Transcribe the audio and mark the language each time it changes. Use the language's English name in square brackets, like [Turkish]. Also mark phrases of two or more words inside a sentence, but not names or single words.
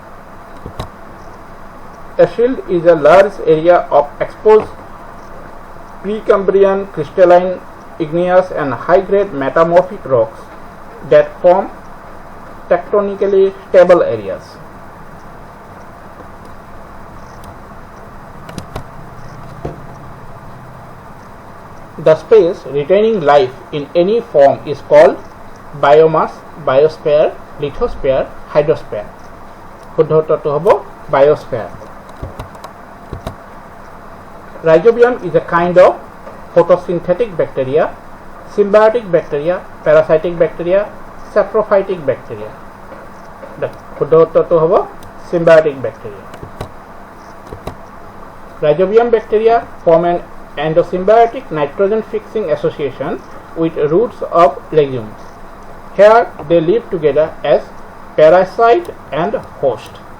[English] A shield is a large area of exposed Precambrian crystalline, igneous and high-grade metamorphic rocks that form tectonically stable areas. The space retaining life in any form is called biomass, biosphere, lithosphere, hydrosphere. [Assamese] শুদ্ধ উত্তৰটো হ'ব biosphere. [English] Rhizobium is a kind of photosynthetic bacteria, symbiotic bacteria, parasitic bacteria, saprophytic bacteria. [Assamese] শুদ্ধ উত্তৰটো হ'ব [English] symbiotic bacteria. Rhizobium bacteria form an endosymbiotic nitrogen fixing association with roots of legumes. Here they live together as parasite and host.